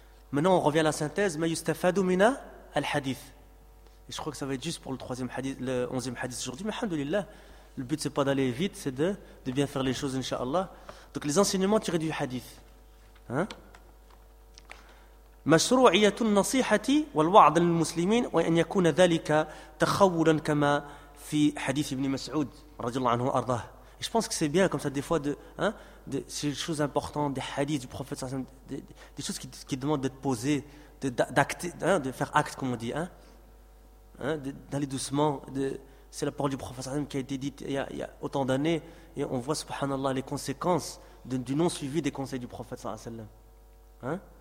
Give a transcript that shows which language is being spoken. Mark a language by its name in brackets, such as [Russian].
[French] Maintenant, on revient à la synthèse. [Arabic] Ma yustafadu mina al-hadith. [French] Et je crois que ça va être juste pour le 3e hadith, le 11e hadith aujourd'hui, mais alhamdoulilah. Le but, ce n'est pas d'aller vite, c'est de bien faire les choses, incha'Allah. Donc, les enseignements tirés du hadith. Hein? [Arabic] مشروعيه النصيحه والوعظ للمسلمين وان يكون ذلك تخولا كما في حديث ابن مسعود رضي الله عنه وارضاه. [French] Je pense que c'est bien comme ça des fois de ces choses importantes des hadiths du prophète sallam, des choses qui demandent d'être posées, de faire acte comme on dit, d'aller doucement. C'est la parole du prophète sallam qui a été dite il y a autant d'années, et on voit subhanallah les conséquences du non suivi des conseils du prophète sallam. Hein?